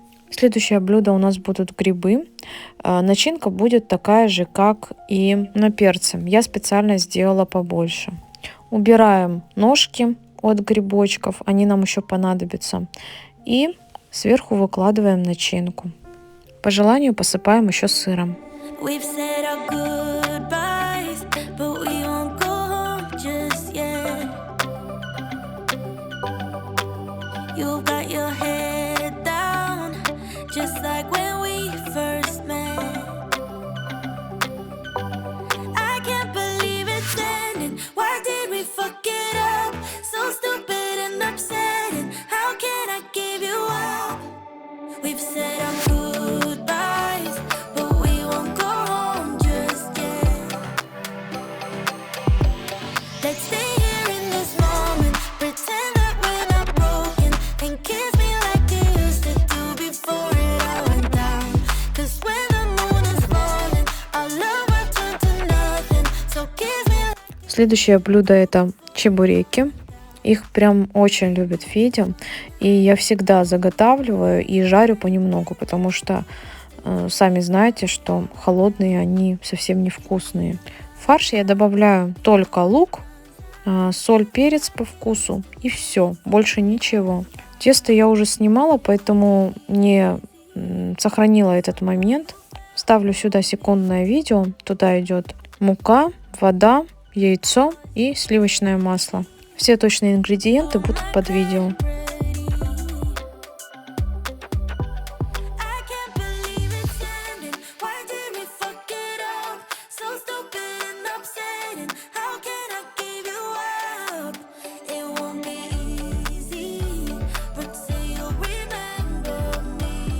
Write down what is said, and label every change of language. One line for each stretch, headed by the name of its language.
Russian: Следующее блюдо у нас будут грибы. Начинка будет такая же, как и на перце. Я специально сделала побольше. Убираем ножки от грибочков, они нам еще понадобятся. И сверху выкладываем начинку. По желанию посыпаем еще сыром.
English: We've said our goodbyes, but we won't go home just yet. You've got your head down, just like when we first met. I can't believe it's ending. Why did we fuck it up? So stupid and upsetting. How can I give you up? We've said our goodbyes, but we won't go home just yet. Let's stay here in this moment, pretend that we're not broken, and kiss me like you used to do before it all went down. 'Cause when the moon is falling, our love will turn to nothing. So kiss me.
Russian: Следующее блюдо это чебуреки. Их прям очень любит Федя. И я всегда заготавливаю и жарю понемногу, потому что сами знаете, что холодные они совсем невкусные. В фарш я добавляю только лук, соль, перец по вкусу и все, больше ничего. Тесто я уже снимала, поэтому не сохранила этот момент. Ставлю сюда секундное видео. Туда идет мука, вода, яйцо и сливочное масло. Все точные ингредиенты будут под видео.
English: I can't believe it's ending. Why did we fuck it up? So stupid and upsetting. How can I give you up? It won't be easy, but say you'll remember me.